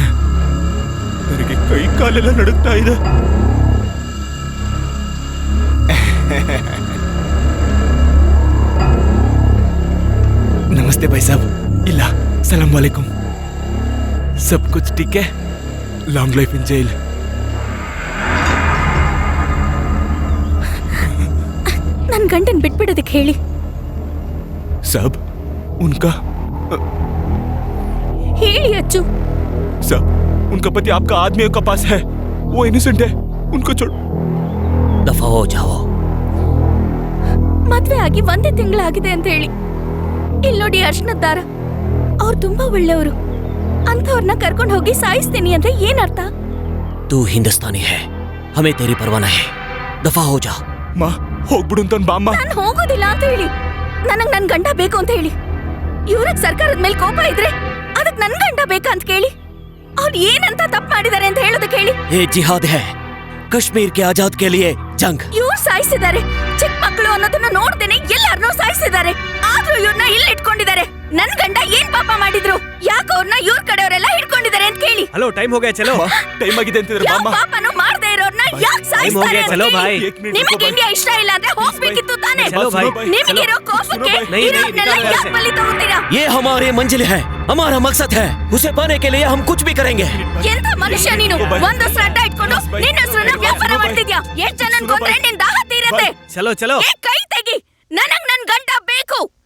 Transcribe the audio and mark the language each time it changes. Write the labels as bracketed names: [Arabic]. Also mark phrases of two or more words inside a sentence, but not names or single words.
[Kannada] ನನಗೆ ಕೈ ಕಾಲೆಲ್ಲ ನಡುಗ್ತಾ ಇದೆ. [Hindi] नमस्ते भाई साब. ಇಲ್ಲ, सलाम वालेकुम. सब कुछ ठीक है? [English] long life in jail. [Kannada] ನನ್ನ ಗಂಡನ್ ಬಿಟ್ಬಿಡೋದಕ್ಕೆ ಹೇಳಿ. [Hindi] साहब उनका [Kannada] ಹೇಳಿ ಅಚ್ಚು. [Hindi] साहब उनका पति आपका आदमियों का पास है. वो इनोसेंट है. उनको छोड़. दफा हो जाओ. [Kannada] ಮದ್ವೆ ಆಗಿ 1 ತಿಂಗಳಾಗಿದೆ ಅಂತ ಹೇಳಿ. ಇಲ್ಲಿ ನೋಡಿ ಅರ್ಶನದ ದಾರ. ಅವ್ರು ತುಂಬಾ ಒಳ್ಳೆಯವರು. ಅಂಥವ್ರನ್ನ ಕರ್ಕೊಂಡು ಹೋಗಿ ಸಾಯಿಸ್ತೀನಿ ಅಂದ್ರೆ ಏನರ್ಥ? [Hindi] तू हिंदुस्तानी है, हमें तेरी परवाह नहीं. दफा हो जा. [Kannada] ಮಾ ಹೋಗ್ಬಿಡು ಅಂತ ಬಾಮ್ಮ. ನಾನು ಹೋಗೋದಿಲ್ಲ ಅಂತ ಹೇಳಿ. ನನಗ್ ನನ್ ಗಂಡ ಬೇಕು ಅಂತ ಹೇಳಿ. ಇವ್ರಿಗೆ ಸರ್ಕಾರದ ಮೇಲೆ ಕೋಪ ಇದ್ರೆ ಅದಕ್ಕೆ ನನ್ ಗಂಡ ಬೇಕಾ ಅಂತ ಕೇಳಿ. ಅವ್ರು ಏನಂತ ತಪ್ಪು ಮಾಡಿದ್ದಾರೆ ಅಂತ ಹೇಳೋದಕ್ಕೆ ಹೇಳಿ. [Hindi] ये जिहाद है, कश्मीर के आजाद के लिए जंग. [Kannada] ಇವ್ರು ಸಾಯಿಸಿದ್ದಾರೆ. ಚಿಕ್ಕ ಮಕ್ಕಳು ಅನ್ನೋದನ್ನ ನೋಡ್ದೇನೆ ಎಲ್ಲಾರನ್ನೂ ಸಾಯಿಸಿದ್ದಾರೆ. ಆದ್ರೂ ಇವ್ರನ್ನ ಇಲ್ಲಿ ಇಟ್ಕೊಂಡಿದ್ದಾರೆ. ನನ್ ಗಂಡ ಏನ್ ಪಾಪ ಮಾಡಿದ್ರು? ಯಾಕೆ ಅವ್ರನ್ನ ಇವ್ರ ಕಡೆಯವರೆಲ್ಲ ಹಿಡ್ಕೊಂಡಿದ್ದಾರೆ ಅಂತ ಕೇಳಿ. [Hindi] हेलो, टाइम हो गया, चलो. [Kannada] ಟೈಮ್ ಆಗಿದೆ ಅಂತಿದ್ರೆ ಯಾವ ಬಾಮ್ಮ. ಪಾಪನೂ ಮಾಡದೇ ಇರೋರ್ನ ಯಾಕೆ ಸಾಯಿಸ್ತಾರೆ ಅಂತ ಚಲೋ ಕೇಳಿ. ಭಾಯ್. ನಿಮಗೆ ಇಂಡಿಯಾ ಇಷ್ಟ ಇಲ್ಲ ಅಂದ್ರೆ ಹೋಗ್ಬೇಕಿತ್ತು ತಾನೇ. [Hindi] चलो भाई. [Kannada] ನಿಮಗಿರೋ ಕೋಪಕ್ಕೆ नहीं, ಇರೋರ್ನೆಲ್ಲ नहीं, ಯಾಕೆ ಬಲಿ ತಗೋತೀರಾ? [Hindi] ये हमारी मंजिल है, हमारा मकसद है. उसे पाने के लिए हम कुछ भी करेंगे. [Kannada] ಎಂತ ಮನುಷ್ಯ ನೀನು? ಒಂದ್ ಹೆಸರು ಅಡ್ಡ ಇಟ್ಕೊಂಡು ನಿನ್ನ ಹೆಸರನ್ನ ವ್ಯಾಪಾರ ಮಾಡ್ತಿದ್ಯಾ? ಎಷ್ಟ್ ಜನ ಕೊಂದ್ರೆ ನಿನ್ ದಾಹ ತೀರತ್ತೆ. [Hindi] चलो चलो. [Kannada] ಏ, ಕೈ ತೆಗಿ. ನನಗ್ ನನ್ ಗಂಡ ಬೇಕು.